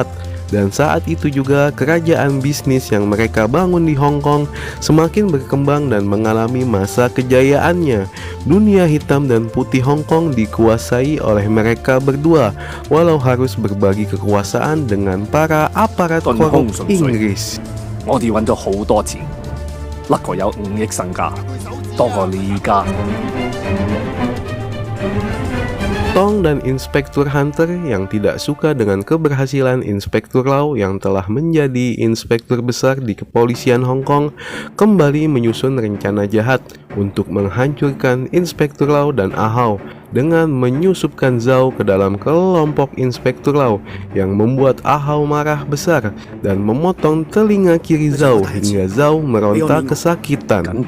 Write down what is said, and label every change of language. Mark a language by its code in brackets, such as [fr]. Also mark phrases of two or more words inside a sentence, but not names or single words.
[id] Dan saat itu juga kerajaan bisnis yang mereka bangun di Hong Kong semakin berkembang dan mengalami masa kejayaannya. Dunia hitam dan putih Hong Kong dikuasai oleh mereka berdua, walau harus berbagi kekuasaan dengan para aparat korup Inggris. [yue] 我哋揾咗好多錢，甩過有5億身家，多過你而家。 [id] Tong dan Inspektur Hunter yang tidak suka dengan keberhasilan Inspektur Lau yang telah menjadi inspektur besar di kepolisian Hong Kong kembali menyusun rencana jahat untuk menghancurkan Inspektur Lau dan Ahau dengan menyusupkan Zhao ke dalam kelompok Inspektur Lau yang membuat Ahau marah besar dan memotong telinga kiri Zhao hingga Zhao meronta kesakitan.